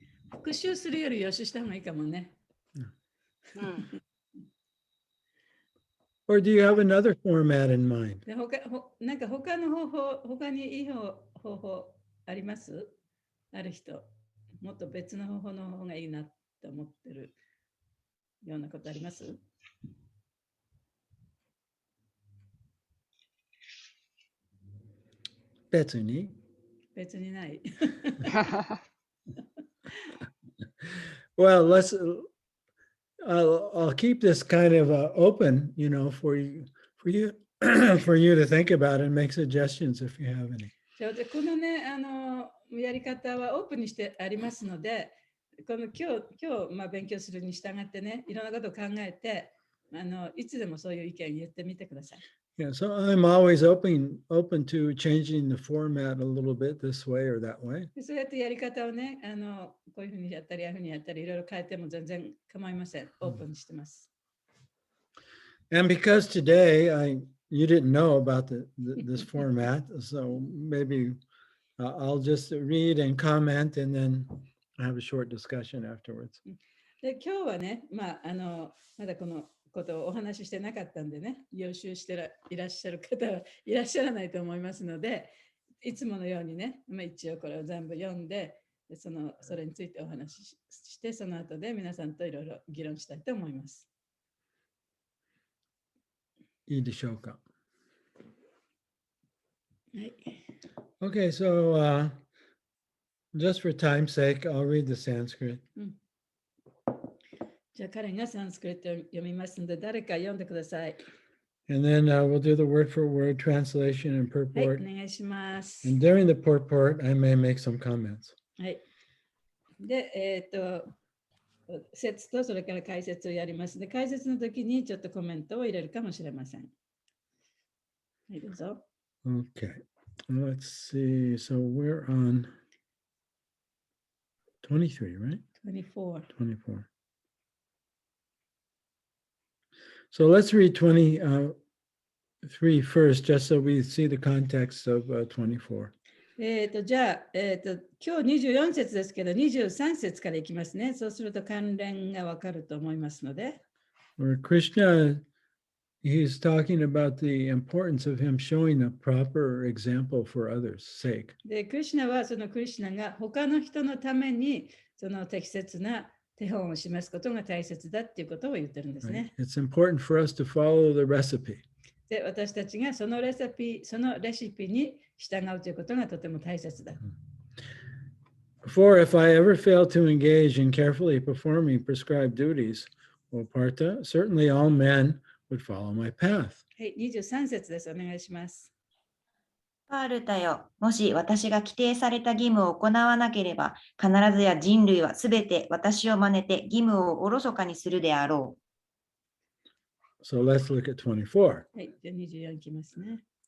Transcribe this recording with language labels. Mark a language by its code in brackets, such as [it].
[ja] 復習するより予習した方がいいかもね。 [en] Or do you have another format in mind? [ja] でなんか他にいい方法あります？ある人、もっと別の方法の方がいいなと思ってるようなことあります？別に。別にない。 [en] Well, I'll keep this kind of open, for you, for you to think about and make suggestions if you have any. [ja] でこのね、やり方はオープンにしてありますので、この今日、勉強するに従ってね、いろんなことを考えて、いつでもそういう意見言ってみてください。 [en] Yeah, so I'm always open to changing the format a little bit this way or that way. [ja] でそうやってやり方をね、こういうふうにやったり、ああいうふうにやったり、いろいろ変えても全然構いません。オープンにしてます。 [en] And because today you didn't know about this format, so maybe I'll just read and comment and then have a short discussion afterwards. [ja] で今日はね、まだこのことをお話ししてなかったんでね、予習していらっしゃる方はいらっしゃらないと思いますので、いつものようにね、一応これを全部読んで、それについてお話しして、その後で皆さんといろいろ議論したいと思います。いいでしょうか。はい。 [en] Okay, so just for time's sake, I'll read the Sanskrit. [ja] じゃあ彼がサンスクリットを読みますので、誰か読んでください。 [en] And then we'll do the word for word translation and [ja] はい、 [en] purport. [ja] お願いします。 [en] And during the purport, I may make some comments. [ja] はい。で、説とそれから解説をやりますので、解説の時にちょっとコメントを入れるかもしれません。はい、どうぞ。 [en] Okay, let's see. So we're on 23, right? [ja] 24。 [en] 24. So let's read 23 first, just so we see the context of 24. [ja] じゃあ、今日24節ですけど、23節からいきますね。そうすると関連がわかると思いますので。 [en] Where Krishna, he's talking about the importance of him showing a proper example for others' sake. [ja] で、クリシュナはそのクリシュナが他の人のためにその適切な手本を示すことが大切だっていうことを言ってるんです [en] Right? [ja] ね。 [en] It's important for us to follow the recipe. [ja] で、私たちがそのレシピに従うということがとても大切だ。 [en] For if I ever fail to engage in carefully performing prescribed duties, O Partha, certainly all men would follow my path. [ja] はい、23節です。お願いします。パールタよ、もし私が規定された義務を行わなければ、必ずや人類はすべて私を真似て義務をおろそかにするであろ [en] So let's look at 24. [ja] はい、じゃあ24いきますね。